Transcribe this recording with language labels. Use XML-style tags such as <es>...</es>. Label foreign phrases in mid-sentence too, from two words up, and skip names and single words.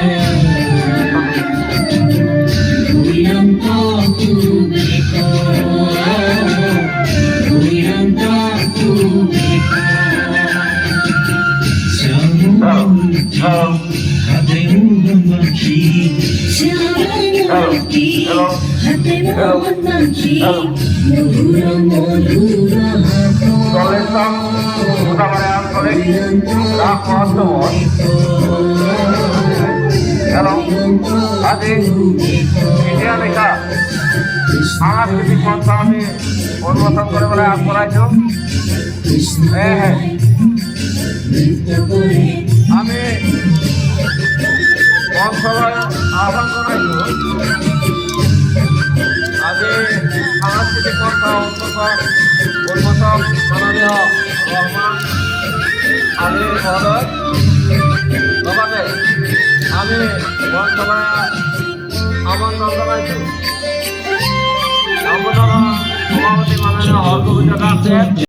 <bn>ভৈরন্ত দেখ ভৈরন্ত দেখ হাতে মোহনবাসী শ্যামমূর্তি হাতে মোহনবাসী মধুর মধুর</bn> <as>সাংস্কৃতিক মঞ্চ আমি উন্মোচন করে বলে আগ করাইছো। আমি মঞ্চসভায় আহ্বান করাইছো আজি সাংস্কৃতিক মঞ্চ উন্মোচন মাননীয় রহমান আলী মহোদয় লগতে আমি মঞ্চসভায় আমন্ত্রণ জানাইছো সংগঠন সভাপতি মাননীয় হরগোবিন্দ দাস।</as>